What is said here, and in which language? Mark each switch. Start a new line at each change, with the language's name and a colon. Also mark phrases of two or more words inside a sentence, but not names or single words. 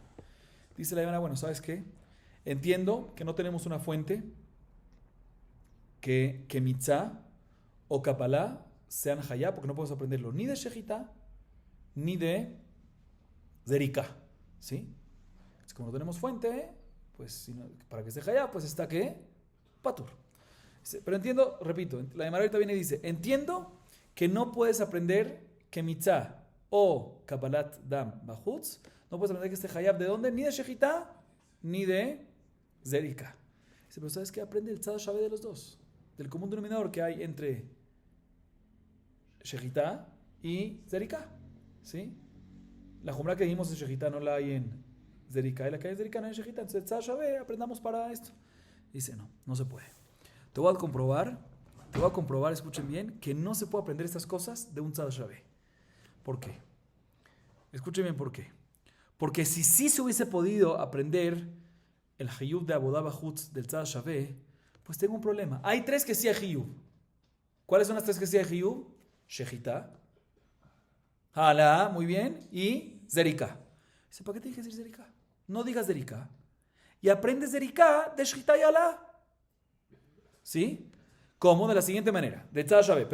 Spanish: Dice la Gemara, bueno, ¿sabes qué? Entiendo que no tenemos una fuente que Kemitzá o Kabbalah sean hayab, porque no podemos aprenderlo ni de Shejitá ni de Zeriká. ¿Sí? Es como no tenemos fuente, pues para que esté hayab, pues está ¿qué? Patur. Pero entiendo, repito, la Gemara ahorita viene y dice, entiendo que no puedes aprender que mitzá o
Hebrew: קבלת דם בחוץ,
Spanish: no puedes aprender que esté hayab de dónde, ni de shejitá, ni de Zerika. Dice, pero ¿sabes qué? Aprende el
Hebrew: צד השווה
Spanish: de los dos. Del común denominador que hay entre Shejitá y Zerika. ¿Sí? La jumra que dijimos en Shejitá no la hay en Zerika. Y la que hay en Zerika no hay en Shejitá. Entonces,
Hebrew: צד השווה,
Spanish: aprendamos para esto. Dice, no se puede. Te voy a comprobar, escuchen bien, que no se puede aprender estas cosas de un
Hebrew: צד השווה.
Spanish: ¿Por qué? Escuchen bien por qué. Porque si sí se hubiese podido aprender el Hiyub de
Hebrew: עבודה בחוץ
Spanish: del
Hebrew: צד השווה,
Spanish: pues tengo un problema. Hay 3 que sí hay Hiyub. ¿Cuáles son las 3 que sí hay Hiyub? Shejitá, Hala, muy bien, y Zerika. Dice, ¿para qué te dije decir Zerika? No digas Zerika. Y aprendes Zerika de Shejitá y Hala. ¿Sí? ¿Cómo? De la siguiente manera. De
Hebrew: צד השווה.